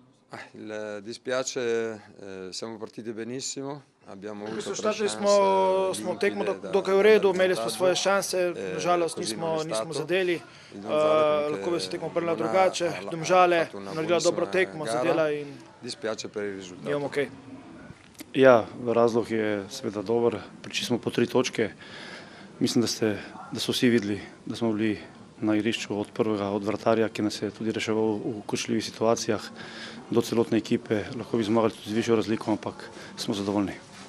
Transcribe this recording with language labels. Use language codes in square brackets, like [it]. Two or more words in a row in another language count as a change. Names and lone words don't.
[it] Siamo partiti benissimo, abbiamo avuto tre [sl] Startali [it] chance [sl] smo tekmo [it] limpide [sl] dokaj v redu, da imeli smo svoje šanse, nažalost [it] così [sl] nismo [it] non è [sl] nismo [it] stato. [sl] zadeli. [it] Il Domžale [sl] Lahko bi se tekmo prila [it] non ha [sl] drugače, Domžale [it] fatto una [sl] naredila dobro [it] buonissima [sl] tekmo, [it] gara. [sl] zadela in [it] Dispiace per il risultato. [sl] imamo okej. Ja, razlog je seveda dober, prišli smo po 3 točke. Mislim, da so vsi videli, da smo bili na igrišču od vratarja, ki nas je tudi reševal v kočljivih situacijah, do celotne ekipe. Lahko bi zmagali tudi z višjo razliko, ampak smo zadovoljni.